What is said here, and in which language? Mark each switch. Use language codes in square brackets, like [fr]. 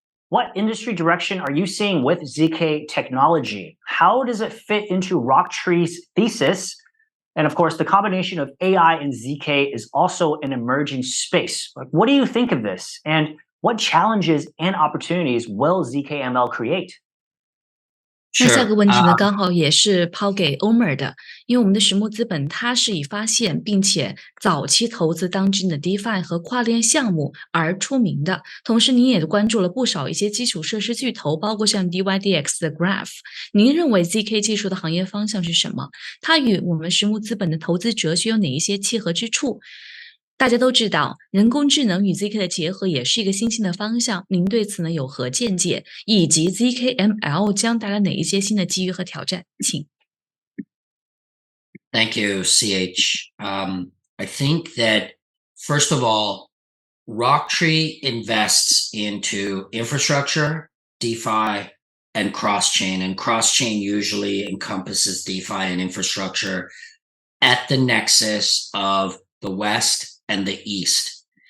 [en] What industry direction are you seeing with ZK technology? How does it fit into RockTree's thesis? And of course, the combination of AI and ZK is also an emerging space. What do you think of this? And what challenges and opportunities will ZKML create? [zh] 那下个 [en] Sure. [zh] 问题呢，刚好也是抛给 Omer 的，因为我们的石木资本它是以发现并且早期投资当今的 DeFi 和跨链项目而出名的。同时，您也关注了不少一些基础设施巨头，包括像 DYDX 的 Graph。您认为 ZK 技术的行业方向是什么？它与我们石木资本的投资哲学有哪一些契合之处？大家都知道，人工智能与 ZK 的结合也是一个新兴的方向。您对此呢有何见解？以及 ZKML 将带来哪一些新的机遇和挑战？请。 [en] Thank you, CH. I think that, first of all, RockTree invests into infrastructure, DeFi, and cross-chain. And cross-chain usually encompasses DeFi and infrastructure at the nexus of the West and the East.